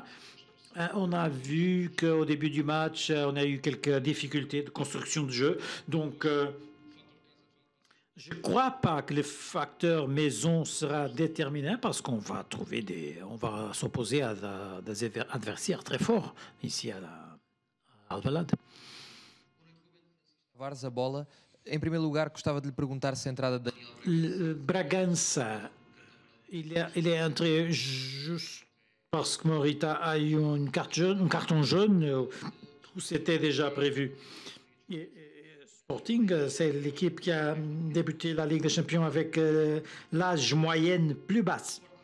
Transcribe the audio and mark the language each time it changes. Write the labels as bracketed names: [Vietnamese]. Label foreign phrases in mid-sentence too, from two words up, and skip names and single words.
[French] On a vu qu'au début du match, on a eu quelques difficultés de construction de jeu. Donc, je ne crois pas que le facteur maison sera déterminant parce qu'on va on va s'opposer à des adversaires très forts ici à Alvalade. [Portuguese] Tavares a bola. Em primeiro lugar, gostava de lhe perguntar se a entrada de [French] Le Bragança, il est entré juste parce que Morita a eu un carton jaune où c'était déjà prévu. Et Sporting, c'est l'équipe qui a débuté la Ligue des Champions avec l'âge moyenne plus basse.